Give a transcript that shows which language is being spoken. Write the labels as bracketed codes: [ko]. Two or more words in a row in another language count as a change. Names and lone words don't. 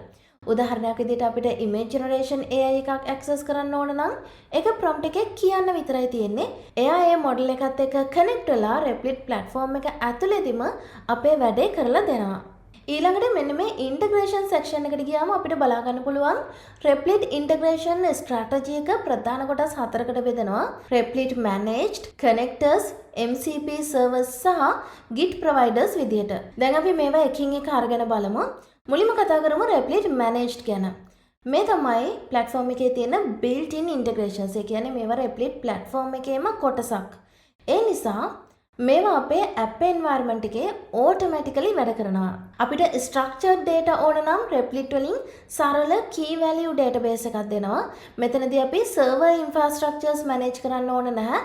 [si] උදාහරණයක් විදිහට අපිට [en] image generation AI [si] එකක් access කරන්න ඕන නම් ඒක prompt එකේ කියන්න විතරයි තියෙන්නේ. එයා ඒ model එකත් එක්ක connect වෙලා Replit platform එක ඇතුළේදීම අපේ වැඩේ කරලා දෙනවා. ඊළඟට මෙන්න මේ [en] integration section [si] එකට ගියාම අපිට බලා ගන්න පුළුවන් [en] Replit integration strategy [si] එක ප්‍රධාන කොටස් හතරකට බෙදෙනවා. [en] Replit managed, connectors, MCP servers සහ Git providers විදියට. [si] දැන් අපි මේවා එකින් එක අරගෙන බලමු. මුලින්ම කතා කරමු Replit managed ගැන. මේ තමයි platform එකේ තියෙන [en] built-in integrations. [si] ඒ කියන්නේ මේවා Replit platform එකේම කොටසක්. ඒ නිසා මේවා අපේ [en] app environment [si] එකේ automatically වැඩ කරනවා. අපිට [en] structured data [si] ඕන නම් Replit වලින් සරල [en] key value database [si] එකක් දෙනවා. මෙතනදී අපි [en] server infrastructures manage [si] කරන්න ඕන නැහැ.